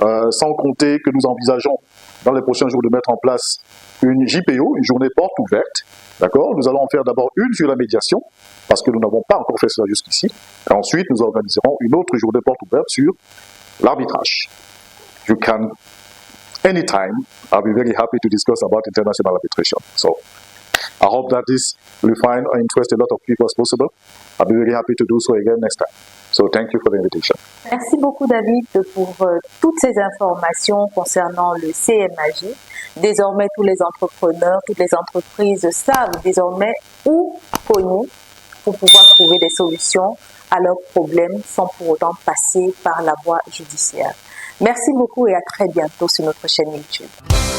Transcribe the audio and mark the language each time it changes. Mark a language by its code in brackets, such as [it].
[fr] sans compter que nous envisageons dans les prochains jours de mettre en place une JPO, une journée porte ouverte. D'accord? Nous allons en faire d'abord une sur la médiation, parce que nous n'avons pas encore fait cela jusqu'ici. Et ensuite, nous organiserons une autre journée porte ouverte sur l'arbitrage. [en] You can, anytime, I'll be very happy to discuss about international arbitration. So, I hope that this will find or interest a lot of people as possible. I'll be very happy to do so again next time. So, thank you for the invitation. [fr] Merci beaucoup, David, pour toutes ces informations concernant le CMAG. Désormais, tous les entrepreneurs, toutes les entreprises savent désormais où cogner pour pouvoir trouver des solutions à leurs problèmes sans pour autant passer par la voie judiciaire. Merci beaucoup et à très bientôt sur notre chaîne YouTube.